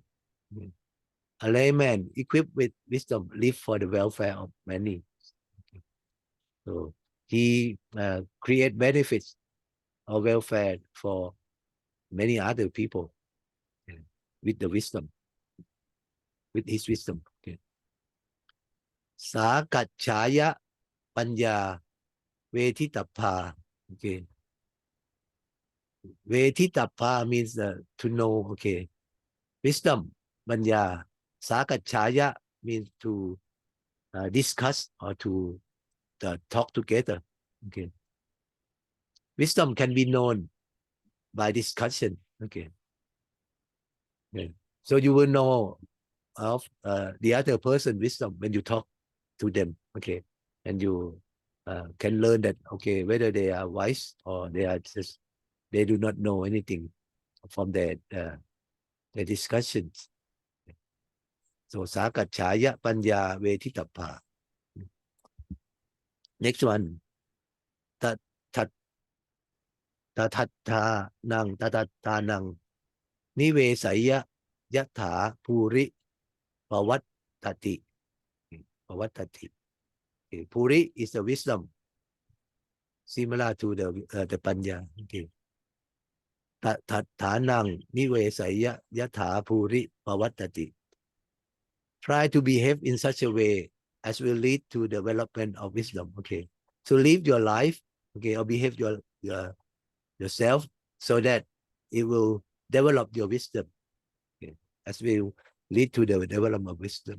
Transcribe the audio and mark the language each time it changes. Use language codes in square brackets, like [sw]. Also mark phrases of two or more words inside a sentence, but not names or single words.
[en] A layman equipped with wisdom live for the welfare of many. Okay. So he create benefits or welfare for many other people. Okay. With the wisdom, with his wisdom. Okay. [pi] Sakachaya Panya Vetitapha. [en] Okay. Vetitapha means to know. Okay. Wisdom, Panya. Sakachaya means to discuss or to talk together. Okay. Wisdom can be known by discussion. Okay. Okay. So you will know of the other person wisdom when you talk to them. Okay. And you can learn that, okay, whether they are wise or they do not know anything from their discussions. [pi] So Sakachaya Panya Vetitapha. [en] Next one. [pi] Tatatta nang nive saya yatha puri pawattati. [en] Okay. Puri is the wisdom, similar to the panya. Okay. [pi] Thanang nivesaya yatha puri pavattati. [en] Try to behave in such a way as will lead to development of wisdom. Okay. So live your life, okay, or behave yourself so that it will develop your wisdom. Okay. As will lead to the development of wisdom.